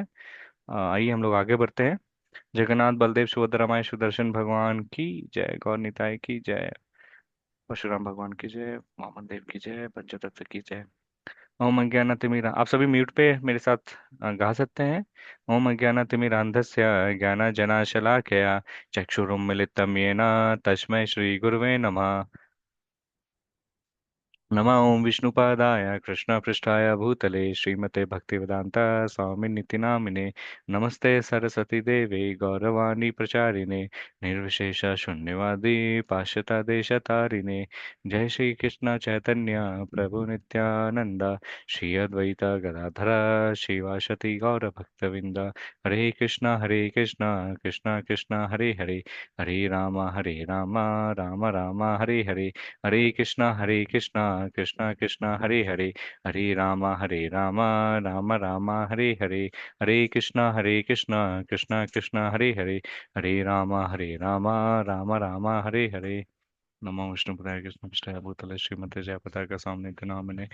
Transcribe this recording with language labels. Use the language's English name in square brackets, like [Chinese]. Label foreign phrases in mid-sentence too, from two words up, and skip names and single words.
[Hindi] आइए हम लोग आगे बढ़ते हैं। जगन्नाथ बलदेव सुभद्रा माई सुदर्शन भगवान की जय, गौर निताई की जय, परशुराम भगवान की जय, वामन देव की जय, पंचतत्व की जय। [Sanskrit] ओम अज्ञानतिमिरा, [Hindi] आप सभी म्यूट पे मेरे साथ गा सकते हैं। [Sanskrit] ओम अज्ञानतिमिरान्धस्य ज्ञानजनाशलाकया चक्षुरुन्मीलितं येन तस्मै श्रीगुरुवे नमः। नमः ओं विष्णुपादाय कृष्णपृष्ठाय भूतले श्रीमते भक्तिवेदांता स्वामिनिति नामिने। नमस्ते सरस्वती देवे गौरवाणी प्रचारिणे निर्विशेष शून्यवादी पाश्चात्यदेशतारिणे। जय श्री कृष्ण चैतन्य प्रभु नित्यानंद श्री अद्वैत गदाधर शिवाशति गौर भक्तविंद। हरे कृष्णा कृष्णा कृष्णा हरे हरे, हरे राम राम राम हरे हरे। हरे कृष्णा कृष्णा कृष्णा हरे हरे, हरे राम राम राम हरे हरे। हरे कृष्णा कृष्णा कृष्णा हरे हरे, हरे राम राम राम हरे हरे। नमो विष्णुपदाय कृष्णपृष्ठाय भूतले श्रीमते जयपताय का स्वामी नामिने।